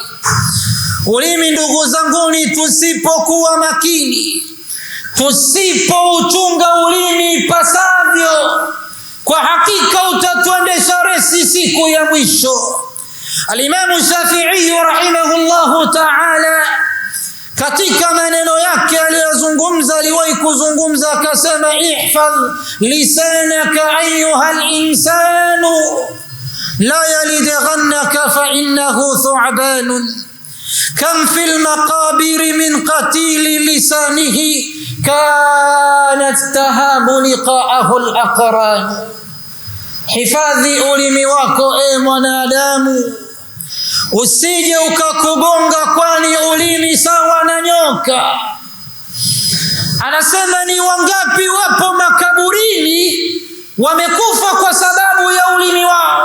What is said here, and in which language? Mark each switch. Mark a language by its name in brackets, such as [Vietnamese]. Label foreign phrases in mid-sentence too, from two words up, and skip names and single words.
[Swahili] Ulimi ndugu zanguni, tusipokuwa makini, tusipouchunga ulimi pasavyo, kwa hakika utatuendesha resi siku ya mwisho. [Arabic] الإمام الشافعي رحمه الله تعالى [Swahili] katika maneno yake aliyozungumza, aliwahi kuzungumza akasema, [Arabic] احفظ لسانك أيها الإنسان لا يلدغنك فإنه ثعبان كم في المقابر من قتيل لسانه كانت تهاب لقاءه الأقران. [Swahili] Hifadhi ulimi wako mwanadamu, usije ukakugonga, kwani ulimi sawa na nyoka. Anasema ni wangapi wapo makaburini wamekufa kwa sababu ya ulimi wao.